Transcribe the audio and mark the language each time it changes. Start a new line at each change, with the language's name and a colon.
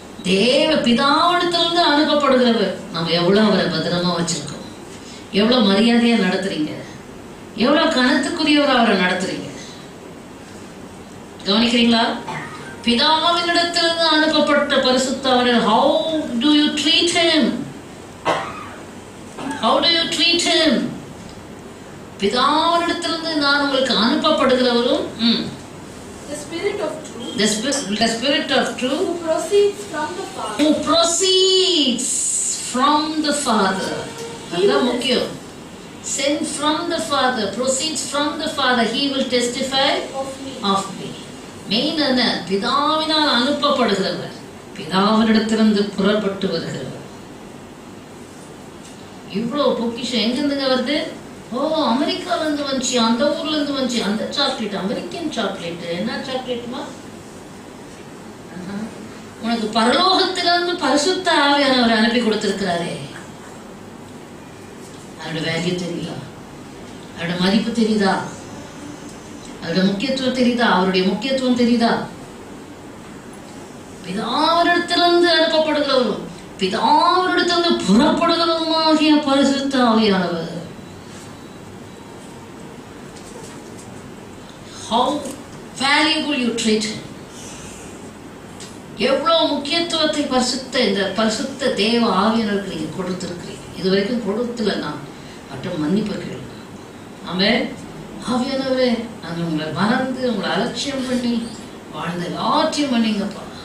Tamil: தேவ பிதாவிடத்திலிருந்து அனுப்பப்படுகிறவர். நம்ம எவ்வளவு அவரை பத்திரமா வச்சிருக்கோம், எவ்வளவு மரியாதையா நடத்துறீங்க, எவ்வளவு கணத்துக்குரியவர் அவரை நடத்துறீங்க, கவனிக்கிறீங்களா? பிதாவினிடத்திலிருந்து அனுப்பப்பட்ட பரிசுத்தவர்.
English: How do you treat him? How do you treat him?
Tamil: பிதாவினிடத்திலிருந்து நான் உங்களுக்கு அனுப்பப்படுகிறவரும்
English: the Spirit of truth. The Spirit of truth. Who proceeds from the Father. Who proceeds from the Father.
Tamil: அதான் முக்கியம்.
English: Sent from the Father, proceeds from the Father. He will testify of me.
Tamil: Main என்ன? பிதாவினால் அனுப்பப்படுகிறவர், பிதாவினிடத்திலிருந்து புறப்பட்டு வருகிறவர். இவ்வளவு பொக்கிஷம் எங்கிருந்துங்க வருது? ஓ, அமெரிக்கால இருந்து வந்துச்சு, அந்த ஊர்ல இருந்து வந்துச்சு, அந்த சாக்லேட் அமெரிக்கன் சாக்லேட். என்ன சாக்லேட்மா? உனக்கு பரலோகத்திலிருந்து பரிசுத்த ஆவியானவரை அனுப்பி கொடுத்திருக்கிறாரே. அதோட வேல்யூ தெரியுதா? அதோட மதிப்பு தெரியுதா? அதோட முக்கியத்துவம் தெரியுதா? அவருடைய முக்கியத்துவம் தெரியுதா? பிதாவினிடத்திலிருந்து அனுப்பப்படுகிறவரும் பிதாவினிடத்திலிருந்து புறப்படுகிறவருமாகிய பரிசுத்த ஆவியானவர்.
English: How valuable you treat him.
Tamil: எவ்வளவு முக்கியத்துவத்தை இந்த பரிசுத்த தேவ ஆவியானவருக்கு நீங்க கொடுத்திருக்கிறீங்க. இதுவரைக்கும் கொடுத்துல மற்ற மன்னிப்பு கேளுங்க. ஆமென். ஆவியானவரே, நான் உங்களை மறந்து உங்களை அலட்சியம் பண்ணி வாழ்ந்த எல்லாத்தையும் பண்ணீங்கப்பா.